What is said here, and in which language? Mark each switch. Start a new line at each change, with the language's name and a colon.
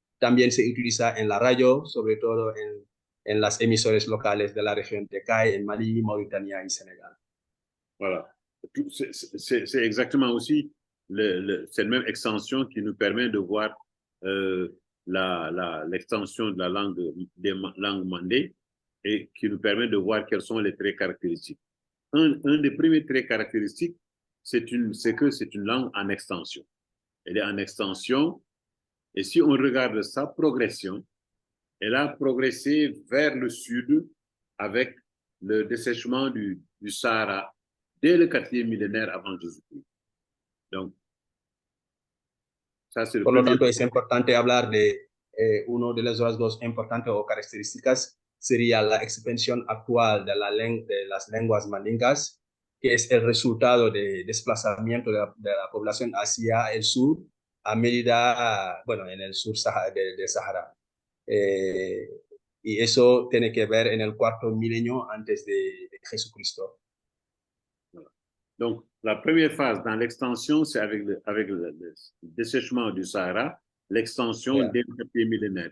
Spanish: También se utiliza en la radio, sobre todo en las emisoras locales de la región de Caille, en Mali, Mauritania y Sénégal.
French: Voilà. C'est exactement aussi cette même extension qui nous permet de voir l'extension de la langue, des langues mandées, et qui nous permet de voir quels sont les traits caractéristiques. Un des premiers traits caractéristiques, c'est que c'est une langue en extension. Elle est en extension, et si on regarde sa progression, elle a progressé vers le sud avec le dessèchement du Sahara dès le 4e millénaire avant Jésus-Christ. Donc, ça c'est le
Spanish: Por lo
French: premier.
Spanish: tanto, es importante hablar de uno de los rasgos importantes o características sería la expansión actual de las lenguas mandingas, que es el resultado de desplazamiento de la población hacia el sur a medida, bueno, en el sur de Sahara. Y eso tiene que ver en el 4 milenio antes de Jesucristo.
French: Donc, la première phase dans l'extension, c'est avec le dessèchement du Sahara, l'extension dès le 4e millénaire.